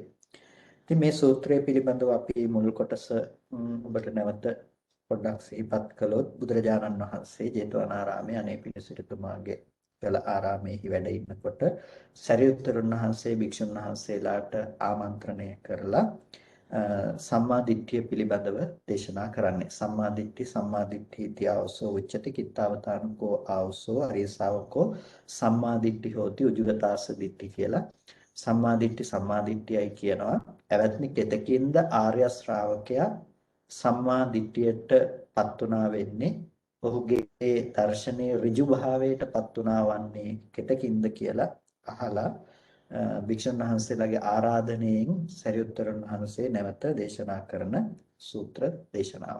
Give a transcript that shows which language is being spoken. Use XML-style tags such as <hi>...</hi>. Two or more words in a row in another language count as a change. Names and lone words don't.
<si>ඉතින් මේ සූත්‍රය පිළිබඳව අපි මුල් කොටස ඔබට නැවත පොඩ්ඩක් සිහිපත් කළොත් බුදුරජාණන් වහන්සේ ජේතවනාරාමයේ අනේ පිළිසිරිතුමාගේ පෙළ ආරාමයේ වැඩ ඉන්නකොට සරියුත්තරුන් වහන්සේ භික්ෂුන් වහන්සේලාට ආමන්ත්‍රණය කරලා සම්මා දිට්ඨිය පිළිබඳව දේශනා කරන්නේ.</si> <pi>සම්මා දිට්ඨි ඉතිආවසෝ උච්චති කිත්තාවතානකෝ ආවසෝ අරිය ශාවකෝ සම්මා දිට්ඨි හෝති උජුගතාස දිට්ඨි කියලා.</pi> <si>සම්මා දිට්ඨියයි කියනවා. එවත්නි කෙතකින්ද ආර්ය ශ්‍රාවකයා සම්මා දිට්ඨියටපත් උනා වෙන්නේ ඔහුගේ දර්ශනීය ඍජු භාවයටපත් උනා වන්නේ කෙතකින්ද කියලා අහලා භික්ෂුන් වහන්සේලාගේ ආරාධනයෙන් සරියුත්තරුන් වහන්සේ නැවත දේශනා කරන සූත්‍ර දේශනාව.</si>